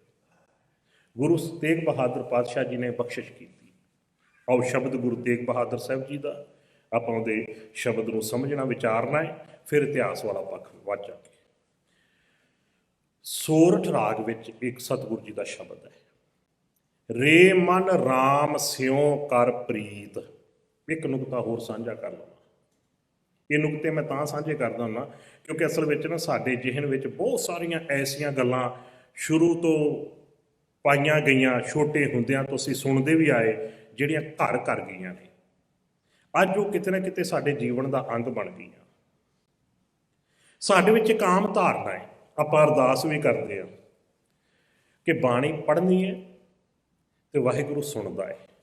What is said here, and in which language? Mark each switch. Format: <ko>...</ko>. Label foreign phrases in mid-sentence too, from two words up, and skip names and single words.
<pa>ਗੁਰੂ ਤੇਗ ਬਹਾਦਰ ਪਾਤਸ਼ਾਹ ਜੀ ਨੇ ਬਖ਼ਸ਼ਿਸ਼ ਕੀ। ਆਓ ਸ਼ਬਦ ਗੁਰੂ ਤੇਗ ਬਹਾਦਰ ਸਾਹਿਬ ਜੀ ਕਾ ਆਪਾਂ ਉਹਦੇ ਸ਼ਬਦ ਨੂੰ ਸਮਝਣਾ ਵਿਚਾਰਨਾ ਹੈ, ਫਿਰ ਇਤਿਹਾਸ ਵਾਲਾ ਪੱਖ ਵਾਚਾਂਗੇ। ਸੋਰਠ ਰਾਗ ਵਿੱਚ ਇੱਕ ਸਤਿਗੁਰੂ ਜੀ ਕਾ ਸ਼ਬਦ ਹੈ, ਰੇ ਮਨ ਰਾਮ ਸਿਉਂ ਕਰ ਪ੍ਰੀਤ। ਇੱਕ ਨੁਕਤਾ ਹੋਰ ਸਾਂਝਾ ਕਰ ਲਵਾਂ। ਇਹ ਨੁਕਤੇ ਮੈਂ ਤਾਂ ਸਾਂਝੇ ਕਰਦਾ ਹੁੰਦਾ ਕਿਉਂਕਿ ਅਸਲ ਵਿੱਚ ਨਾ ਸਾਡੇ ਜ਼ਿਹਨ ਵਿੱਚ ਬਹੁਤ ਸਾਰੀਆਂ ਐਸੀਆਂ ਗੱਲਾਂ ਸ਼ੁਰੂ ਤੋਂ ਪਾਈਆਂ ਗਈਆਂ, ਛੋਟੇ ਹੁੰਦਿਆਂ ਤੋਂ ਅਸੀਂ ਸੁਣਦੇ ਭੀ ਆਏ, ਜਿਹੜੀਆਂ ਘਰ ਕਰ ਗਈਆਂ ਨੇ, ਅੱਜ ਉਹ ਕਿਤੇ ਨਾ ਕਿਤੇ ਸਾਡੇ ਜੀਵਨ ਦਾ ਅੰਗ ਬਣ ਗਈਆਂ। ਸਾਡੇ ਵਿੱਚ ਇੱਕ ਆਮ ਧਾਰਨਾ ਹੈ, ਆਪਾਂ ਅਰਦਾਸ ਵੀ ਕਰਦੇ ਹਾਂ ਕਿ ਬਾਣੀ ਪੜ੍ਹਨੀ ਹੈ ਤੇ ਵਾਹਿਗੁਰੂ ਸੁਣਦਾ ਹੈ।</pa>